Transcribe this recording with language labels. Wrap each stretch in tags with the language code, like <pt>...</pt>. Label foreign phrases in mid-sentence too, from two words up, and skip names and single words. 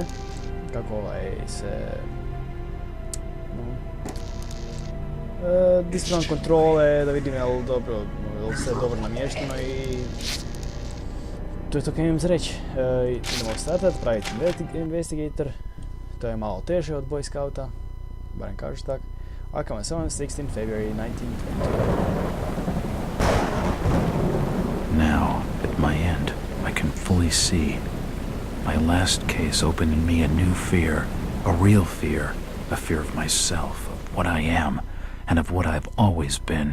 <hr>Kako da ispravam kontrole, da vidim je li sve dobro namješteno i to je to kaj imam za reći. Idemo startat, praviti investigator. To je malo teže od Boy Scouta, barem kažu tak.</hr> <en>Arkham Asylum, 16 February 1922. Now, at my end, I can fully see. My last case opened in me a new fear, a real fear, a fear of myself, of what I am, and of what I've always been.</en>